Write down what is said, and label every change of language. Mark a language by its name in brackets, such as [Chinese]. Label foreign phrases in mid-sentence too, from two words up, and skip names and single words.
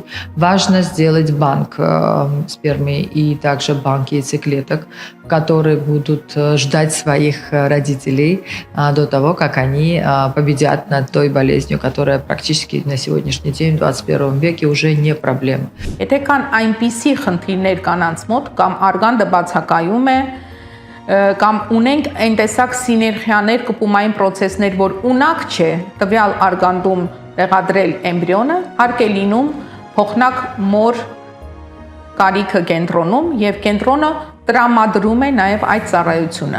[Russian] Важно сделать банк спермы и также банк яйцеклеток, которые будут ждать своих родителей до того, как они победят над той болезнью, которая практически на сегодняшний день в 21 веке уже не проблема. [Armenian] Եթե կան այնպիսի խնդիրներ կանանց մոտ կամ արգանդը բացակայում է կամ ունենք այն տեսակ սիներգիաներ, կպումային process-ներ, որ ունակ չէ տվյալ արգանդում տեղադրել էմբրիոնը, հարկ է լինում փոխնակ մոր կարիքը կենտրոնում եւ կենտրոնը տրամադրում է նաև այդ ծառայությունը։